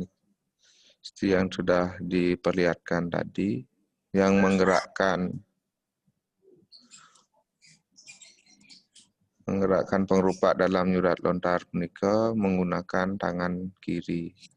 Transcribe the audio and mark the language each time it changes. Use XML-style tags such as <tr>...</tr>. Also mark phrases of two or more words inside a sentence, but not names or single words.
<id>Seperti yang sudah diperlihatkan tadi, yang menggerakkan pengrupa dalam</id> <ban>nyurat lontar punika</ban> <id>menggunakan tangan kiri.</id>